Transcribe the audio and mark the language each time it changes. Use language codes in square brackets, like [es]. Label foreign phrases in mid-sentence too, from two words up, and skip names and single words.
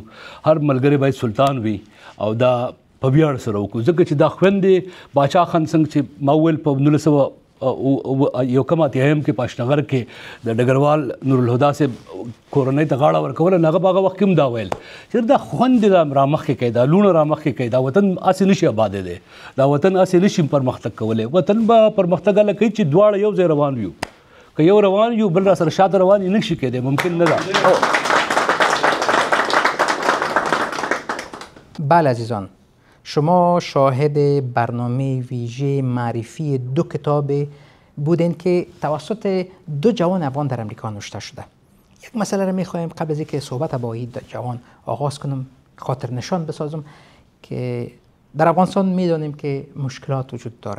[ps] هر ملګری باید سلطان وي او دا په ویاړ سره وکړو، ځکه چې دا خویندې باچا خان څنګه چې ما وویل په 1900 یو کم اتیایم کې په اشنغر کې د ډګروال نورالهدا صاحب کورنۍ ته غاړه ورکوله، هغه په هغه وخت کې هم دا ویل چې دا خوندې دا رامخکې کوي، دا لوڼه رامخکې کوي، دا وطن هسې نشي ابادې دی، دا وطن هسې نشي پرمختګ کولی، وطن به پرمختګ هله کوي چې دواړه یو ځای روان یو، که یو روان یو بل را سره شاته روان یې نشي کېدی، ممکن نه ده. [fa] بله عزیزان، شما شاهد برنامه ویژه معرفی 2 کتاب بودین که توسط 2 جوان افغان در امریکا نوشته شده. یک مسئله را میخوایم قبل از اینکه صحبت با این جوان آغاز کنم خاطر نشان بسازم که در افغانستان میدانیم که مشکلات وجود داره.